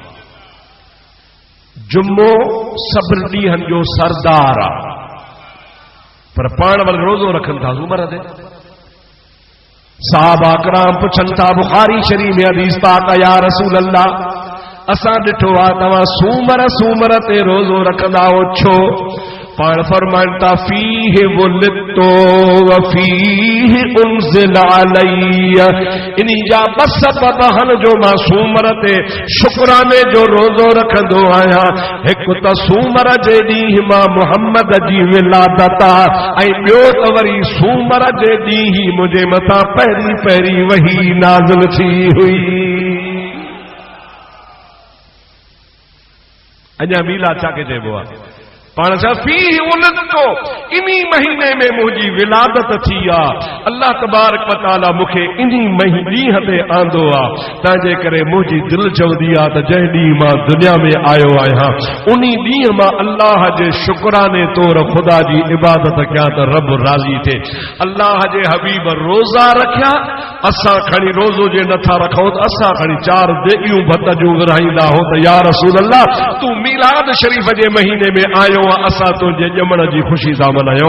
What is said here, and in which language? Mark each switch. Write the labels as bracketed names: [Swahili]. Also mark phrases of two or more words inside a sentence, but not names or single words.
[Sindhi] जुम्मो सभिनी ॾींहंनि जो सरदार आहे, पर पाण वरी रोज़ो रखनि था सूमर ते। साहबा कराम पुछनि था बुखारी शरीफ में हदीस पाक, [Arabic] يا رسول الله [Sindhi] असां ॾिठो आहे तव्हां सूमर ते रोज़ो रखंदा हो, छो? पाण फरमाइनि था [Arabic] فيه ولدت وفيه أنزل عليّ, [Sindhi] इन्ही जा बस सबब आहिनि जो मां सूमर ते शुक्राने जो रोज़ो रखंदो आहियां। हिकु त सूमर जे ॾींहुं मां मुहम्मद जी विलादत आहे, ऐं ॿियो त वरी सूमर जे ॾींहुं मुंहिंजे मथां पहिरीं वही नाज़िल थी हुई। अञा मीलाद छा खे चइबो आहे? पाण छा [Arabic] فيه ولدت, [Sindhi] इन्ही महीने में मुंहिंजी विलादत थी आहे। अल्लाह [Arabic] تبارك وتعالى [Sindhi] मूंखे इन्ही ॾींहं ते आंदो आहे। तंहिंजे करे मुंहिंजी दिलि चवंदी आहे त जंहिं ॾींहुं मां दुनिया में आयो आहियां उन ॾींहुं मां अल्लाह जे शुक्राने तौर ख़ुदा जी इबादत कयां त रब राज़ी थिए। अल्लाह जे हबीब रोज़ा रखिया, असां खणी रोज़ो जे नथा रखूं त असां खणी 4 देगियूं भत जूं विरहाईंदा हो त [Arabic] يا رسول الله [Sindhi] तूं मीलाद शरीफ़ जे महीने में आयो, असां तुंहिंजे ॼमण जी ख़ुशी था मल्हायूं।